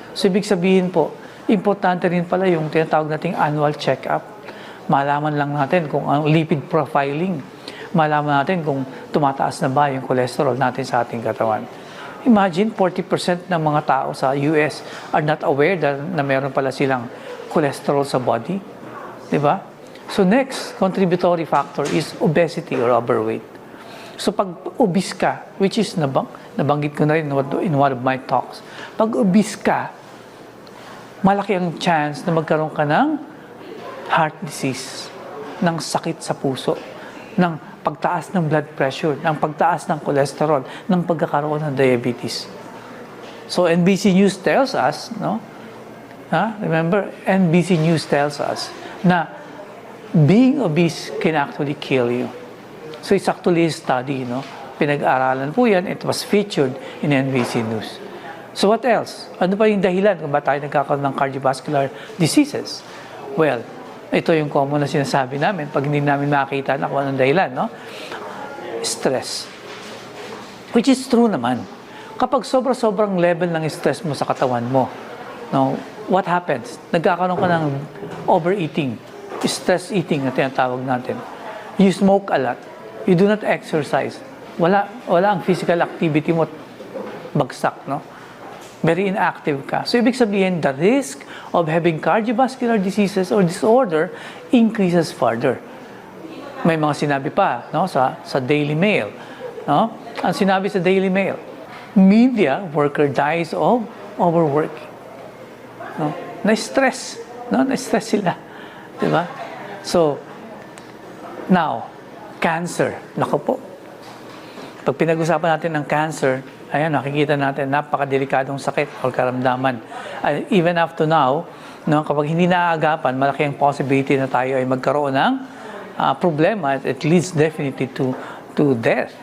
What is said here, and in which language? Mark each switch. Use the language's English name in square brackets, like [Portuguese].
[Filipino] So, ibig sabihin po, importante rin pala yung tinatawag nating annual check-up. Malaman lang natin kung ang lipid profiling. Malaman natin kung tumataas na ba yung cholesterol natin sa ating katawan. Imagine, 40% ng mga tao sa US [English] are not aware [Filipino] na meron pala silang cholesterol sa body. Di ba? [English] So next contributory factor is obesity or overweight. [Filipino] So pag obese ka, which is nabanggit ko na rin [English] in one of my talks, [Filipino] pag obese ka, malaki ang chance na magkaroon ka ng heart disease, ng sakit sa puso, ng pagtaas ng blood pressure, ng pagtaas ng cholesterol, ng pagkakaroon ng diabetes. [English] So NBC News tells us, no? Remember, NBC News tells us na being obese can actually kill you. So it's actually a study, no? [Filipino] Pinag-aralan po yan. [English] It was featured in NBC News. [Filipino] So what else? Ano pa yung dahilan kung ba tayo nagkakaroon ng cardiovascular diseases? Well, ito yung common na sinasabi namin pag hindi namin makita na kung anong dahilan, no? Stress. Which is true naman. Kapag sobrang level ng stress mo sa katawan mo, no, [English] what happens? [Filipino] Nagkakaroon ka ng overeating, stress eating na tinatawag natin. [English] You smoke a lot. You do not exercise. [Filipino] Wala ang physical activity mo, bagsak, no? [English] Very inactive ka. [Filipino] So, ibig sabihin, [English] the risk of having cardiovascular diseases or disorder increases further. [Filipino] May mga sinabi pa, no, sa Daily Mail, no? Ang sinabi sa Daily Mail, [English] media worker dies of overworking. No? [Filipino] Na-stress, no? Na-stress sila. Diba? So, now, cancer. Naku po. Pag pinag-usapan natin ng cancer, ayan, nakikita natin, napakadelikadong sakit o karamdaman. [English] Even up to now, [Filipino] no, kapag hindi naaagapan, malaki ang possibility na tayo ay magkaroon ng problema. [English] It leads definitely to death.